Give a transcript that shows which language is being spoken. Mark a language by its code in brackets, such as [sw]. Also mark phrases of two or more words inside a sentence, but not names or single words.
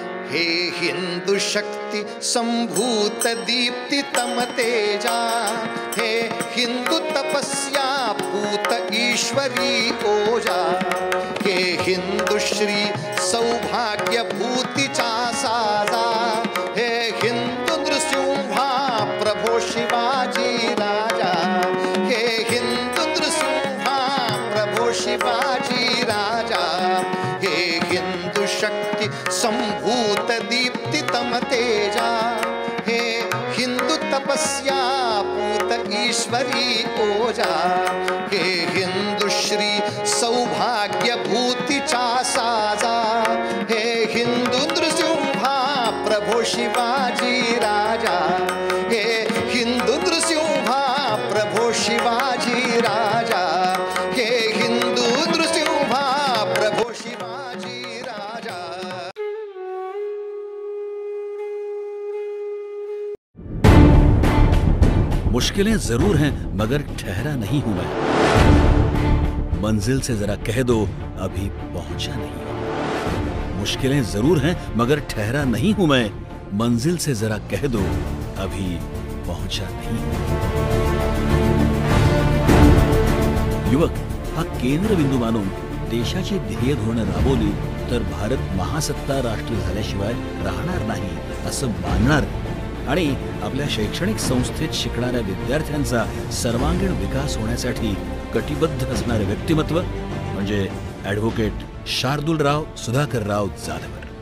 [mr] हे हिंदू शक्ति संभूत दीप्ति तम तेजा, हे हिंदू तपस्या पूत ईश्वरी ओजा, हे हिंदू श्री सौभाग्य भूतीचा साजा, हे हिंदू नृसिंहा प्रभो शिवाजी राजा, हे हिंदू नृसिंहा प्रभो शिवाजी राजा, हे हिंदू शक्ति संभूत दीप्ति तम तेजा, हे हिंदू तपस्या पूत ईश्वरी ओजा, हे हिंदू श्री सौभाग्य भूतीचा साजा, हे हिंदू नृसिंहा प्रभो शिवाजी राजा, हे हिंदू नृसिंहा प्रभो शिवाजी राजा, हे हिंदू नृसिंहा प्रभो शिवाजी राजा। [hi] मुश्किलें जरूर हैं मगर ठहरा नहीं हूं मैं, मंजिल से जरा कह दो अभी पहुंचा नहीं। मुश्किलें जरूर हैं मगर ठहरा नहीं हूं मैं, मंजिल से जरा कह दो अभी पहुंचा नहीं। [mr] युवक हा केंद्रबिंदू मानून देशाची ध्येय धोरणं राबवली तर भारत महासत्ता राष्ट्र झाल्याशिवाय राहणार नाही असं मानणार आणि आपल्या शैक्षणिक संस्थेत शिकणाऱ्या विद्यार्थ्यांचा सर्वांगीण विकास होण्यासाठी कटिबद्ध असणारे व्यक्तिमत्व म्हणजे ॲडव्होकेट शार्दूलराव सुधाकरराव जाधवर।